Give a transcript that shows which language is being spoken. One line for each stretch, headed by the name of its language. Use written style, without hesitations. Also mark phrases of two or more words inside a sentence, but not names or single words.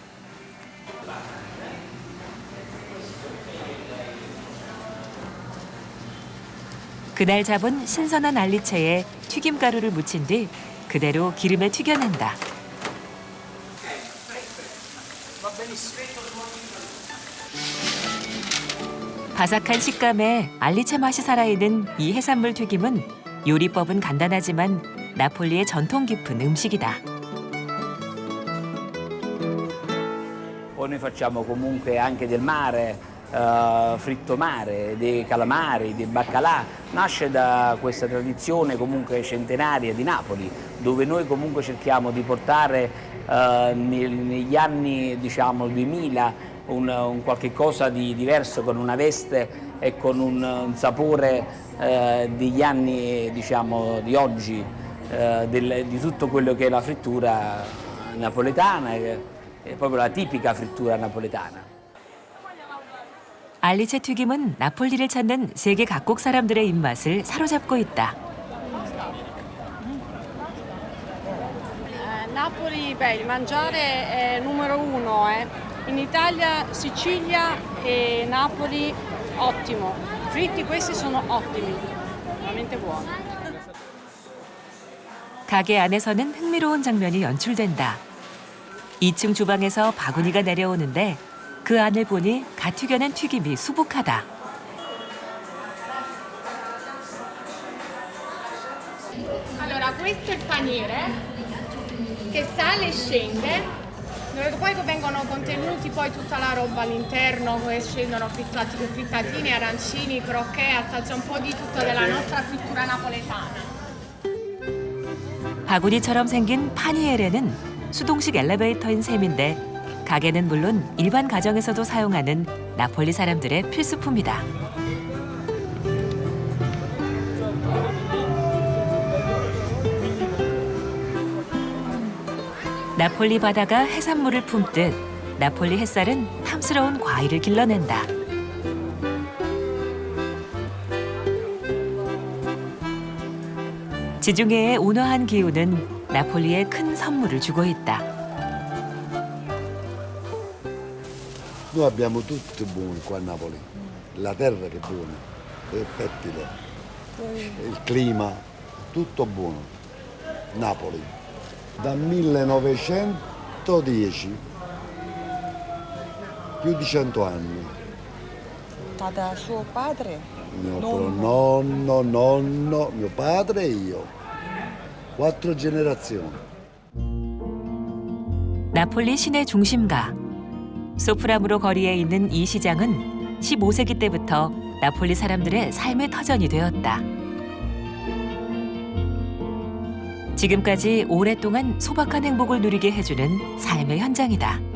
Korean: 그날 잡은 신선한 알리채에 튀김가루를 묻힌 뒤 그대로 기름에 튀겨낸다. 바삭한 식감에 알리채 맛이 살아있는 이 해산물 튀김은 요리법은 간단하지만 나폴리의 전통 깊은 음식이다.
Italian: Poi noi facciamo comunque anche del mare, fritto mare, dei calamari, dei baccalà. Nasce da questa tradizione comunque centenaria di Napoli, dove noi comunque cerchiamo di portare negli anni diciamo 2000 un qualche cosa di diverso, con una veste e con un sapore degli anni diciamo di oggi, di tutto quello che è la frittura napoletana, è proprio la tipica frittura napoletana.
Korean: 알리채 튀김은 나폴리를 찾는 세계 각국 사람들의 입맛을 사로잡고 있다.
Italian: Napoli, beh, il mangiare è numero uno. In Italia, Sicilia e Napoli, ottimo. Fritti questi sono ottimi, veramente buoni.
Korean: 가게 안에서는 흥미로운 장면이 연출된다. 2층 주방에서 바구니가 내려오는데 그 안을 보니 갓 튀겨낸 튀김이 수북하다.
Italian: Allora, questo è il paniere che sale e scende, dove poi vengono contenuti poi tutta la roba all'interno, dove scendono frittatine, arancini, crocchè, assaggia un po' di tutto della nostra frittura napoletana.
Korean: 바구니처럼 생긴 파니에레는 수동식 엘리베이터인 셈인데 가게는 물론 일반 가정에서도 사용하는 나폴리 사람들의 필수품이다. 나폴리 바다가 해산물을 품듯 나폴리 햇살은 탐스러운 과일을 길러낸다. 지중해의 온화한 기후는 나폴리에 큰 선물을 주고 있다.
Italian: Noi abbiamo tutto buono qua a Napoli, la terra che è buona, è fertile, il clima, tutto buono. Napoli, dal 1910, più di 100 anni. Da suo padre? Nonno, mio padre e io, 4 generazioni.
Korean: 나폴리 시내 중심가. 소프라무로 거리에 있는 이 시장은 15세기 때부터 나폴리 사람들의 삶의 터전이 되었다. 지금까지 오랫동안 소박한 행복을 누리게 해주는 삶의 현장이다.